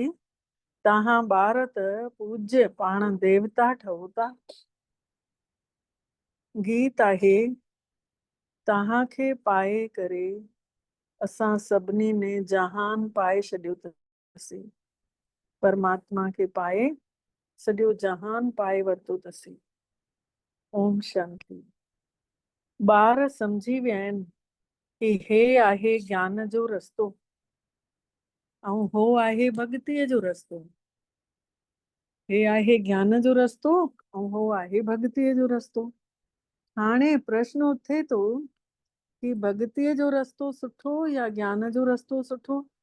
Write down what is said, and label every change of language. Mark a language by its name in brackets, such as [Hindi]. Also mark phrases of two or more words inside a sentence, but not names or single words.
[Sindhi] तव्हां ॿार त पूज्य पाण देवता ठहो था। गीत आहे, तव्हांखे पाए करे असां सभिनी ने जहान पाए छॾियो अथसीं, परमात्मा खे पाए सॼो जहान पाए वरितो अथसीं। ओम शांति। ॿार सम्झी विया आहिनि कि हे आहे ज्ञान जो रस्तो ऐं हो आहे भक्तीअ जो रस्तो। हे आहे ज्ञान जो रस्तो ऐं हो आहे भक्तीअ जो रस्तो। हाणे प्रश्न उथे थो कि भक्तीअ जो रस्तो सुठो या ज्ञान जो रस्तो सुठो?